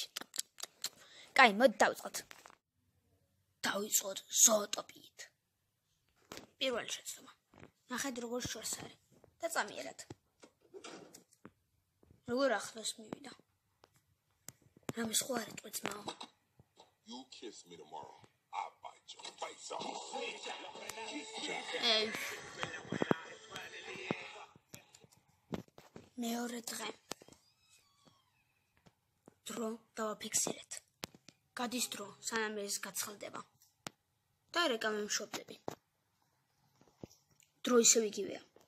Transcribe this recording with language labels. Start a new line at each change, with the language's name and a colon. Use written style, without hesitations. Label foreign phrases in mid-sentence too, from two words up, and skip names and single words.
Georgian: კაი, მოდი დავიწყოთ. დავიწყოთ ზოოტოპიით. პირველი შეცდომა. ნახეთ როგორ შორს არის და წამიერად. როგორ ახლოს მივიდა. რამე სხვა არ იტყვი ძმაო.
English: You kiss me tomorrow. I'll bite your face off.
Georgian: მეორე დღე. დრო დავაფიქსირეთ. გადის დრო, სანამ ეს გაცხელდება. და რეკლამი მშობლები. დრო ისევ იგივეა.